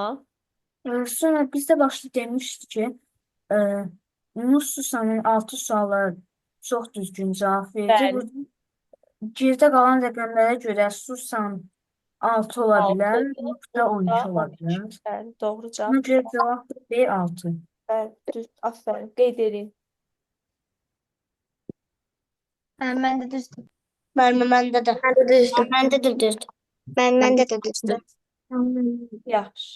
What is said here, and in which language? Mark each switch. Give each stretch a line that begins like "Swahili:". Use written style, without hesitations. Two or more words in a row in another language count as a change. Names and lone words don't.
Azerbaijani: Sonra biz də başda demişdik ki, e, Yunus Susanın 6 suala çox düzgün cavab verdi. Bəli. Burada gerdə qalan rəqəmlərə görə Susan 6 ola 6, bilər, Nuh da Nuh 12 da ola 12. bilər. Bəli, doğru Buna cavab. görə cavab B6. Bəli, düz, aferin. Qeyd edin.
Turkish: Ben de düzdüm. Ben de. Ben de düzdüm. Ben de düzdüm. Ben de düzdüm.
Azerbaijani: Yaxşı.